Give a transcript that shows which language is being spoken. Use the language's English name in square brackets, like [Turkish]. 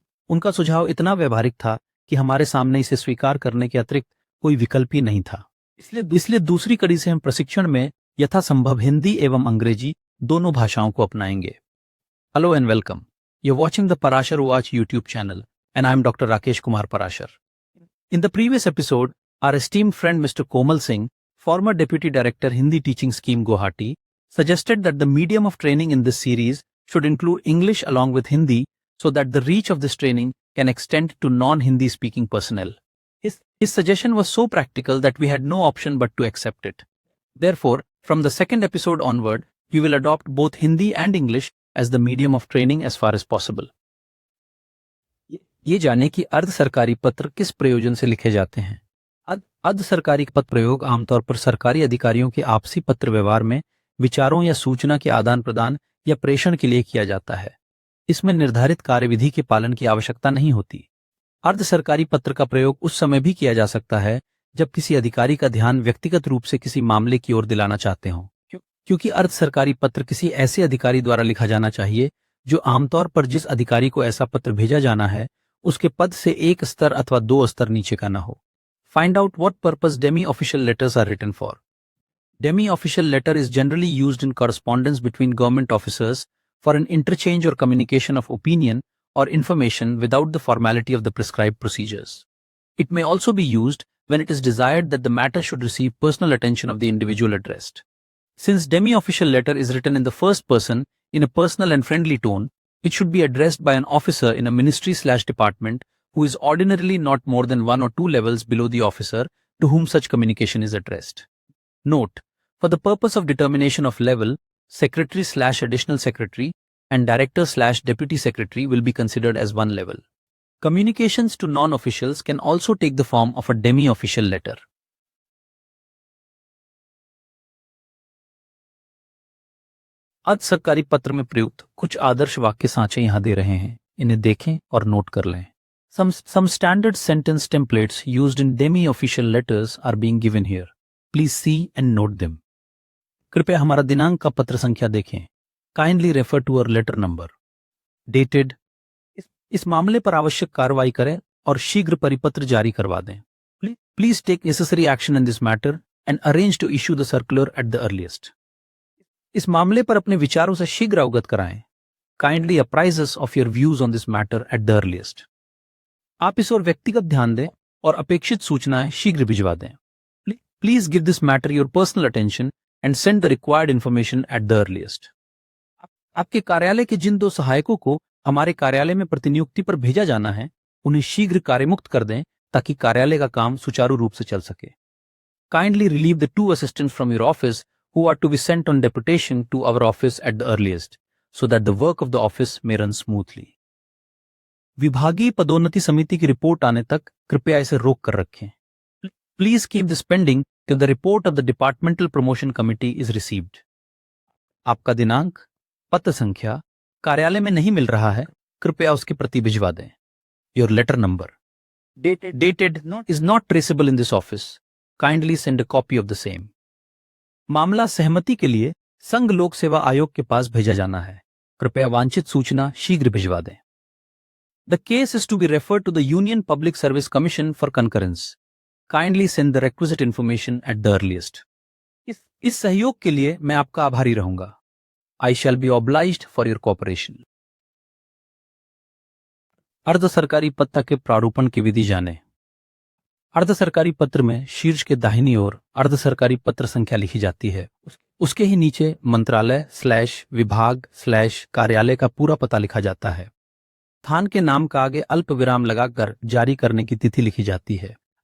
[Hindi] उनका सुझाव इतना व्यवहारिक था कि हमारे सामने इसे स्वीकार करने के अतिरिक्त कोई विकल्प ही नहीं था। इसलिए दूसरी कड़ी से हम प्रशिक्षण में यथासंभव हिंदी एवं अंग्रेजी दोनों भाषाओं को अपनाएंगे। [English] Hello and welcome, you are watching the Parashar watch YouTube channel and I am doctor Rakesh Kumar Parashar. In the previous episode, our esteemed friend Mr. Komal Singh, former Deputy Director Hindi Teaching Scheme Guwahati, suggested that the medium of training in this series should include English along with Hindi so that the reach of this training can extend to non-Hindi speaking personnel. His suggestion was so practical that we had no option but to accept it. Therefore, from the second episode onward, we will adopt both Hindi and English as the medium of training as far as possible. [Hindi] ये जाने कि अर्ध सरकारी पत्र किस प्रयोजन से लिखे जाते हैं। अर्ध सरकारी पत्र प्रयोग आमतौर पर सरकारी अधिकारियों के आपसी पत्र व्यवहार में विचारों या सूचना के आदान प्रदान या प्रेषण के लिए किया जाता है। इसमें निर्धारित कार्यविधि के पालन की आवश्यकता नहीं होती। अर्ध सरकारी पत्र का प्रयोग उस समय भी किया जा सकता है जब किसी अधिकारी का ध्यान व्यक्तिगत रूप से किसी मामले की ओर दिलाना चाहते हों, क्योंकि अर्ध सरकारी पत्र किसी ऐसे अधिकारी द्वारा लिखा जाना चाहिए जो आमतौर पर जिस अधिकारी को ऐसा पत्र भेजा जाना है उसके पद से एक स्तर अथवा दो स्तर नीचे का न हो। [English] Find out what purpose demi-official letters are written for. Demi-official letter is generally used in correspondence between government officers for an interchange or communication of opinion or information without the formality of the prescribed procedures. It may also be used when it is desired that the matter should receive personal attention of the individual addressed. Since demi-official letter is written in the first person in a personal and friendly tone, it should be addressed by an officer in a ministry/department who is ordinarily not more than 1 or 2 levels below the officer to whom such communication is addressed. Note: for the purpose of determination of level, secretary/additional secretary and director/deputy secretary will be considered as one level. Communications to non-officials can also take the form of a demi-official letter. [Hindi] अर्ध सरकारी पत्र में प्रयुक्त कुछ आदर्श वाक्य सांचे यहां दे रहे हैं, इन्हें देखें और नोट कर लें। [English] Some standard sentence templates used in demi-official letters are being given here. Please see and note them. [Hindi] कृपया हमारा दिनांक का पत्र संख्या देखें। [English] Kindly refer to our letter number. Dated. [Hindi] इस मामले पर आवश्यक कार्रवाई करें और शीघ्र परिपत्र जारी करवा दें। [English] Please take necessary action in this matter and arrange to issue the circular at the earliest. [Hindi] इस मामले पर अपने विचारों से शीघ्र अवगत कराएं। [English] Kindly apprise us of your views on this matter at the earliest. [Hindi] आप इस ओर व्यक्तिगत ध्यान दें और अपेक्षित सूचनाएं शीघ्र भिजवा दें। [English] Please give this matter your personal attention and send the required information at the earliest. [Hindi] आपके कार्यालय के जिन 2 सहायकों को हमारे कार्यालय में प्रतिनियुक्ति पर भेजा जाना है, उन्हें शीघ्र कार्यमुक्त कर दें ताकि कार्यालय का काम सुचारू रूप से चल सके। [English] Kindly relieve the 2 assistants from your office who are to be sent on deputation to our office at the earliest, so that the work of the office may run smoothly. [Hindi] विभागीय पदोन्नति समिति की रिपोर्ट आने तक कृपया इसे रोक कर रखें। [English] Please keep this pending till the report of the departmental promotion committee is received. [Hindi] आपका दिनांक, पत्र संख्या कार्यालय में नहीं मिल रहा है, कृपया उसकी प्रति भिजवा दें। [English] Your letter number dated is not traceable in this office. Kindly send a copy of the same. [Hindi] मामला सहमति के लिए संघ लोक सेवा आयोग के पास भेजा जाना है, कृपया वांछित सूचना शीघ्र भिजवा दें। [English] The case is to be referred to the Union Public Service Commission for concurrence. Kindly send the requisite information at the earliest. इस सहयोग के लिए मैं आपका आभारी रहूंगा। I shall be obliged for your cooperation. [Hindi] अर्ध सरकारी पत्र के प्रारूपण की विधि जानें। अर्ध सरकारी पत्र में शीर्ष के दाहिनी ओर अर्ध सरकारी पत्र संख्या लिखी जाती है। उसके ही नीचे मंत्रालय/विभाग/कार्यालय का पूरा पता लिखा जाता है। स्थान के नाम का आगे अल्प विराम लगाकर जारी करने की तिथि लिखी जाती है।